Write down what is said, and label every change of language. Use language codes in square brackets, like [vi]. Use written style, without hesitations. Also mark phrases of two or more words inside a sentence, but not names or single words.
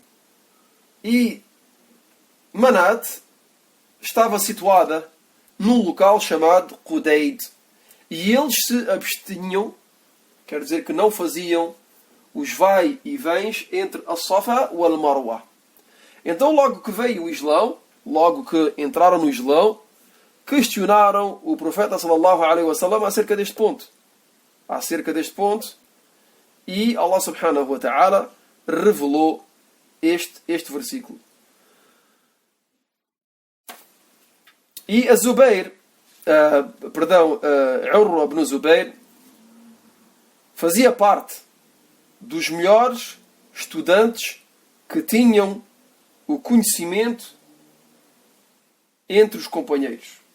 [pt] E Manat estava situada num local chamado Qudayd. E eles se abstinham, quer dizer que não faziam os vai e vens entre a Safa e a Marwa. Então, logo que veio o Islão, logo que entraram no Islão, questionaram o profeta [ar] صلى الله عليه وسلم [pt] acerca deste ponto. E Allah [ar] سبحانه وتعالى [pt] revelou este versículo. E a Zubair, Urwa ibn Zubair, fazia parte dos melhores estudantes que tinham o conhecimento entre os companheiros.